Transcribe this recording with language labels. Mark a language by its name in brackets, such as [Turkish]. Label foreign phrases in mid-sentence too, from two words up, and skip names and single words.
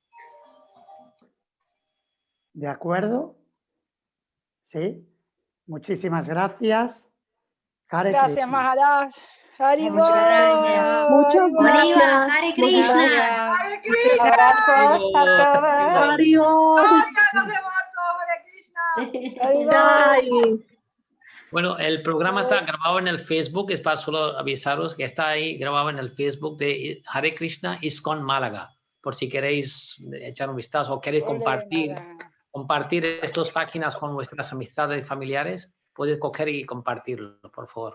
[Spanish] ¿De acuerdo? ¿Sí? Muchísimas gracias. Gracias, Maharaj. Muchas gracias. Muchas gracias. Hare Krishna. Hare Krishna. Abrazos a todos. Haribo. Hare Krishna. Jai. Bueno, el programa está grabado en el Facebook, es para solo avisaros que está ahí grabado en el Facebook de Hare Krishna ISKCON Málaga, por si queréis echar un vistazo o queréis compartir estas páginas con vuestras amistades y familiares, podéis coger y compartirlo, por favor.